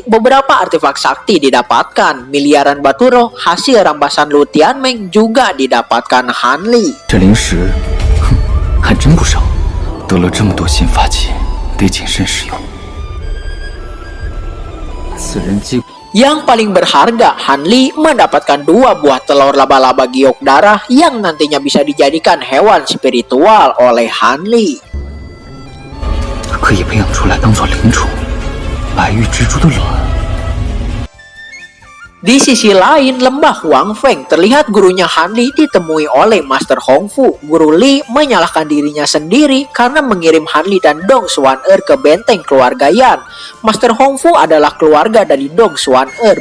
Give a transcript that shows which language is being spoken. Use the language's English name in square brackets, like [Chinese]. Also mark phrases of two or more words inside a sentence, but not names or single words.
[Indonesian] Beberapa artefak sakti didapatkan. Miliaran batu roh hasil rampasan Lu Tianmeng juga didapatkan Han Li. [Chinese] 这灵石，还真不少。得了这么多新法器， 得谨慎使用。此人击。 [Indonesian] Yang paling berharga, Hanli mendapatkan 2 buah telur laba-laba giok darah yang nantinya bisa dijadikan hewan spiritual oleh Hanli. [Chinese] 可以培养出来当做灵宠，白玉蜘蛛的卵。 [Indonesian] Di sisi lain, lembah Huang Feng terlihat gurunya Hanli ditemui oleh Master Hong Fu. Guru Li menyalahkan dirinya sendiri karena mengirim Hanli dan Dong Xuan-er ke benteng keluarga Yan. Master Hong Fu adalah keluarga dari Dong Xuan-er.